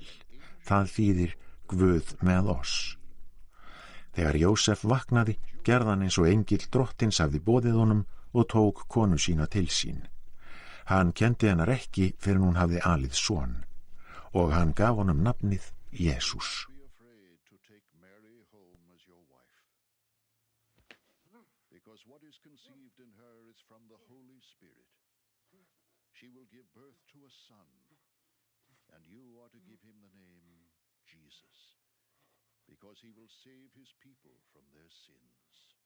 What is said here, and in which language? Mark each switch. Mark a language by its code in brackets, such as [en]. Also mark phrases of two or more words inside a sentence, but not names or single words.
[is] Það þýðir Guð með oss. Þegar Jósef vaknaði, gerði hann eins og engill drottins hafði boðið honum og tók konu sína til sín. Hann kenndi hennar ekki fyrr en hún hafði alið son, og hann gaf honum nafnið Jesús. [en] She will give birth to a son, and you are to give him the name Jesus, because he will save his people from their sins.